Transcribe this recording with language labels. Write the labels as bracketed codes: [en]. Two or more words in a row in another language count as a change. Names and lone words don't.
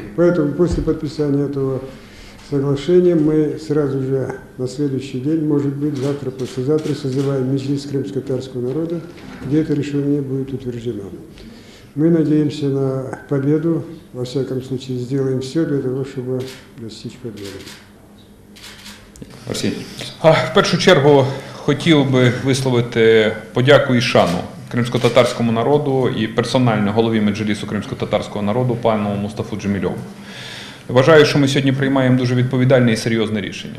[ru] Поэтому после подписания этого соглашения мы сразу же на следующий день, может быть, завтра, послезавтра, созываем Меджлис крымско-татарского народа, где это решение будет утверждено. Мы надеемся на победу, во всяком случае сделаем все для того, чтобы достичь победы. [uk] Арсеній. В першу чергу хотів би висловити подяку і шану кримськотатарському народу і персонально голові Меджлісу кримськотатарського народу пану Мустафу Джемілєву. Вважаю, що ми сьогодні приймаємо дуже відповідальне і серйозне рішення.